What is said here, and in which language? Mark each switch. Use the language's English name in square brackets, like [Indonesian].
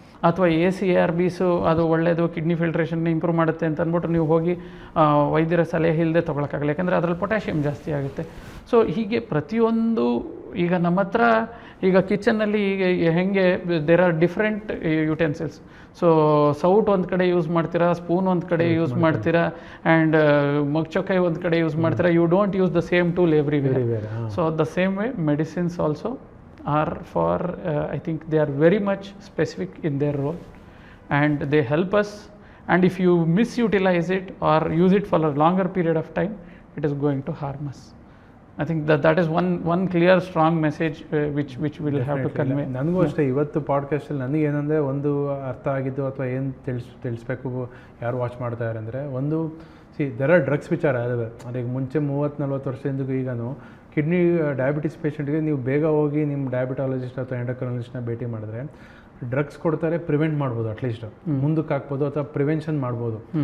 [Kannada] ಅಥವಾ ACRBs ಅದು ಒಳ್ಳೆಯದು, ಕಿಡ್ನಿ ಫಿಲ್ಟ್ರೇಷನ್ನ ಇಂಪ್ರೂವ್ ಮಾಡುತ್ತೆ ಅಂತ ಅಂದ್ಬಿಟ್ಟು ನೀವು ಹೋಗಿ ವೈದ್ಯರ ಸಲಹೆ ಇಲ್ಲದೆ ತೊಗೊಳಕ್ಕಾಗಲ್ಲ, ಯಾಕಂದರೆ ಅದರಲ್ಲಿ ಪೊಟ್ಯಾಷಿಯಮ್ ಜಾಸ್ತಿ ಆಗುತ್ತೆ. ಸೊ ಹೀಗೆ ಪ್ರತಿಯೊಂದು ಈಗ ನಮ್ಮ ಹತ್ರ ಈಗ ಕಿಚನ್ನಲ್ಲಿ ಈಗ ಹೆಂಗೆ [English] There are different utensils. [Kannada] So ಸೌಟ್ ಒಂದು ಕಡೆ ಯೂಸ್ ಮಾಡ್ತೀರಾ, ಸ್ಪೂನ್ ಒಂದು ಕಡೆ ಯೂಸ್ ಮಾಡ್ತೀರಾ, ಆ್ಯಂಡ್ ಮಗ್ಚೊಕಾಯಿ ಒಂದು ಕಡೆ ಯೂಸ್ ಮಾಡ್ತೀರಾ. [English] You don't use the same tool everywhere. [Kannada] So the same way medicines also [English] are for I think they are very much specific in their role and they help us, and if you misutilize it or use it for a longer period of time, it is going to harm us. I think that is one clear strong message which we will have to convey. [Kannada] ನನಗೂ ಅಷ್ಟೇ ಇವತ್ತು ಪಾಡ್ಕಾಸ್ಟಲ್ಲಿ ನನಗೆ ಏನಂದರೆ ಒಂದು ಅರ್ಥ ಆಗಿದ್ದು ಅಥವಾ ಏನು ತಿಳಿಸ್ಬೇಕು ಯಾರು ವಾಚ್ ಮಾಡ್ತಾ ಇದ್ದಾರೆ ಅಂದರೆ, ಒಂದು [English] there are drugs [Kannada] ವಿಚಾರ ಅದಾವೆ. ಅದಕ್ಕೆ ಮುಂಚೆ 30-40 ವರ್ಷದಿಂದ ಈಗನು ಕಿಡ್ನಿ ಡಯಾಬಿಟಿಸ್ ಪೇಷೆಂಟ್ಗೆ ನೀವು ಬೇಗ ಹೋಗಿ ನಿಮ್ಮ ಡಯಾಬಿಟಾಲಜಿಸ್ಟ್ ಅಥವಾ ಎಂಡೋಕ್ರೈನಾಲಜಿಸ್ಟ್ನ ಭೇಟಿ ಮಾಡಿದ್ರೆ ಡ್ರಗ್ಸ್ ಕೊಡ್ತಾರೆ, ಪ್ರಿವೆಂಟ್ ಮಾಡ್ಬೋದು, ಅಟ್ಲೀಸ್ಟ್ ಮುಂದಕ್ಕೆ ಹಾಕ್ಬೋದು ಅಥವಾ ಪ್ರಿವೆನ್ಷನ್ ಮಾಡ್ಬೋದು.